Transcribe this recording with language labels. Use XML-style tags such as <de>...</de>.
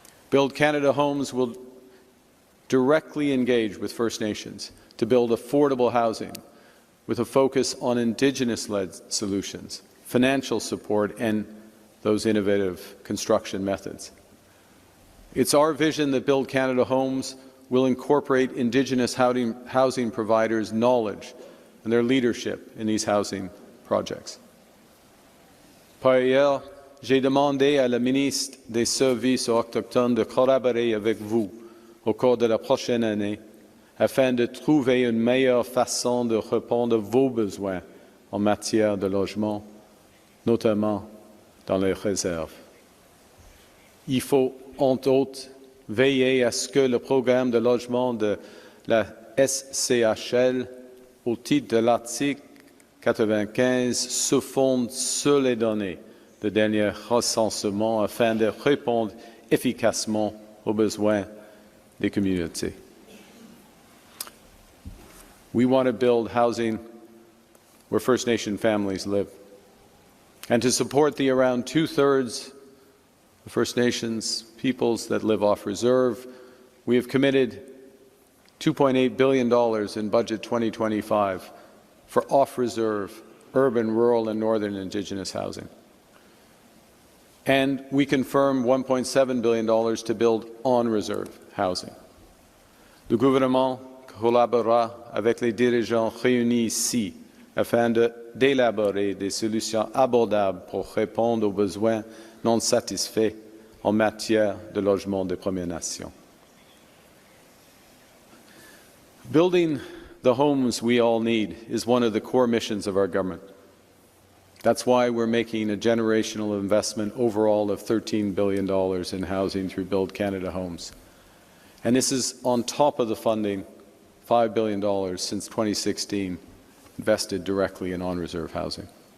<en>Build Canada Homes will directly engage with First Nations to build affordable housing with a focus on Indigenous-led solutions, financial support, and those innovative construction methods. It's our vision that Build Canada Homes will incorporate Indigenous housing providers' knowledge and their leadership in these housing projects.</en> <fr>Par ailleurs, j'ai demandé à la ministre des Services autochtones de collaborer avec vous au cours de la prochaine année afin de trouver une meilleure façon de répondre à vos besoins en matière de logement, notamment dans les réserves. Il faut, entre autres, veiller à ce que le programme de logement de la SCHL, au titre de l'article 95, se fonde sur les données de dernier recensement afin de répondre efficacement aux besoins des communautés.</fr> <en>We want to build housing where First Nation families live. And to support the around two-thirds of First Nations peoples that live off reserve, we have committed $2.8 billion in Budget 2025 for off-reserve, urban, rural, and northern Indigenous housing. And we confirm $1.7 billion to build on-reserve housing.</en> <fr>Le gouvernement collaborera avec les dirigeants réunis ici afin d'élaborer des solutions abordables pour répondre aux besoins non satisfaits en matière de logement des Premières Nations.</fr> <en>Building the homes we all need is one of the core missions of our government. That's why we're making a generational investment overall of $13 billion in housing through Build Canada Homes. And this is on top of the funding, $5 billion since 2016, invested directly in on-reserve housing.</en>